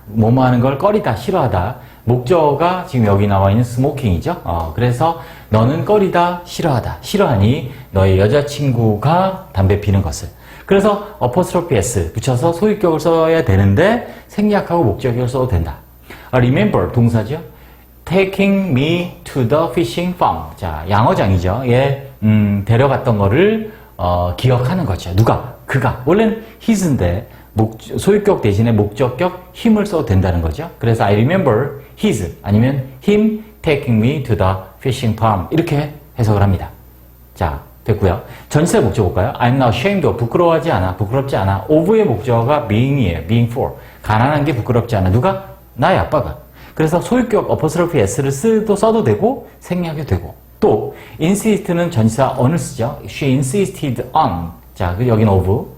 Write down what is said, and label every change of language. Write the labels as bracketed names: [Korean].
[Korean] 뭐뭐 하는 걸 꺼리다, 싫어하다. 목적어가 지금 여기 나와 있는 스모킹이죠. 그래서 너는 꺼리다, 싫어하다. 싫어하니 너의 여자친구가 담배 피는 것을. 그래서 apostrophe s 붙여서 소유격을 써야 되는데 생략하고 목적격을 써도 된다. remember 동사죠. [English] taking me to the fishing farm. [Korean] 자, 양어장이죠. 예, 데려갔던 거를 기억하는 거죠. 누가? 그가. 원래는 his인데 소유격 대신에 목적격 him을 써도 된다는 거죠. 그래서 [English] I remember his [Korean] 아니면 [English] him taking me to the fishing farm [Korean] 이렇게 해석을 합니다. 자, 됐고요. 전치사 목적 볼까요? [English] I'm not ashamed of. [Korean] 부끄러워하지 않아. 부끄럽지 않아. of의 목적어가 being이에요. [English] being for. [Korean] 가난한 게 부끄럽지 않아. 누가? 나의 아빠가. 그래서 소유격 apostrophe s를 써도 되고 생략해도 되고. 또 insist는 전치사 on을 쓰죠. [English] She insisted on. [Korean] 자, 여기는 [English] of.